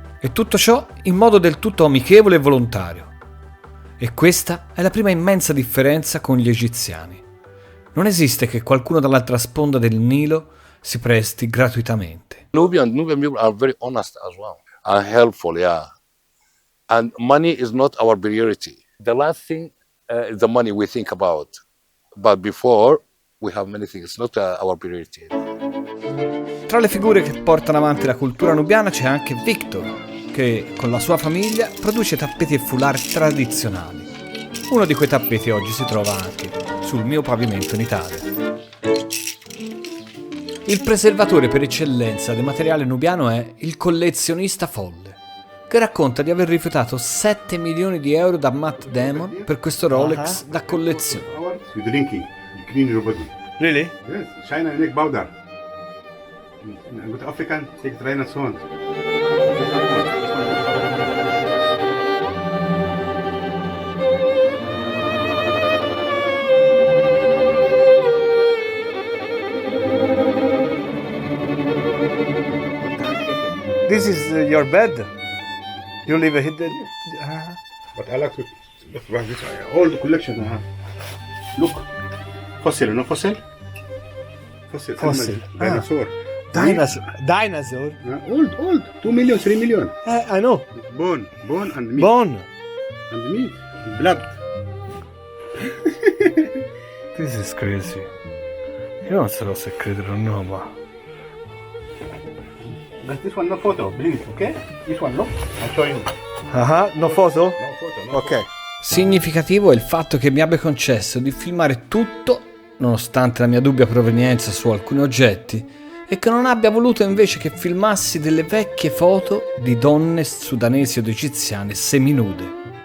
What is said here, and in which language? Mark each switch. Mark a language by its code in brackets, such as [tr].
[it] E tutto ciò in modo del tutto amichevole e volontario. E questa è la prima immensa differenza con gli egiziani. Non esiste che qualcuno dall'altra sponda del Nilo si presti gratuitamente. [en] Nubian people are very honest as well and helpful, yeah. And money is not our priority. The last thing is the money we think about. But before, we have many things. It's not our priority. [it] Tra le figure che portano avanti la cultura nubiana c'è anche Victor, che con la sua famiglia produce tappeti e foulard tradizionali. Uno di quei tappeti oggi si trova anche sul mio pavimento in Italia. Il preservatore per eccellenza del materiale nubiano è il collezionista folle, che racconta di aver rifiutato 7 milioni di euro da Matt Damon per questo Rolex da collezione. [en] You drinking, you clean your body. Really? Yes, China make powder. With African, take try and so on. This is your bed? You live here? But I like to look right this way. All the collection I have. Look, fossil, no fossil? Fossil. Fossil. Dinosaur. Dinosaur? Old. 2 million, 3 million. I know. Bone and meat. Bone. And meat. Blood. This is crazy. [it] Io non so se credere o no, ma... [en] But this one no photo, please, okay? This one no. I'll show you. No photo? No photo, no. Ok. [it] Significativo è il fatto che mi abbia concesso di filmare tutto, nonostante la mia dubbia provenienza su alcuni oggetti, e che non abbia voluto invece che filmassi delle vecchie foto di donne sudanesi ed egiziane seminude.